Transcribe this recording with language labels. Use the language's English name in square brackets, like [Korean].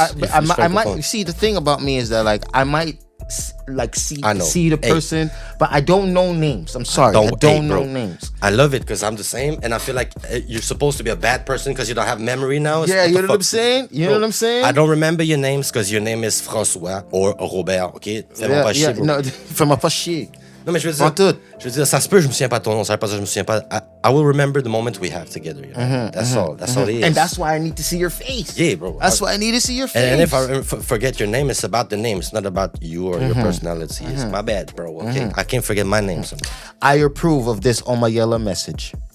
[English] But I might see. The thing about me is that like I might see the person, but I don't know names. I'm sorry, I don't know names. I love it because I'm the same, and I feel like you're supposed to be a bad person because you don't have memory now. Yeah, you know what I'm saying? You know what I'm saying? I don't remember your names because your name is François or Robert. [French] Okay, fais-moi pas chier, bro. No, fais-moi pas chier. Non, mais je veux dire, ça se peut, je me souviens pas de ton nom, ça veut pas dire je me souviens pas. [English] I will remember the moment we have together. That's all it is. And that's why I need to see your face. Yeah, bro. That's why I need to see your face. And if I forget your name, it's about the name. It's not about you or your personality. It's my bad, bro. Okay, I can't forget my name sometimes. I approve of this Omayela message.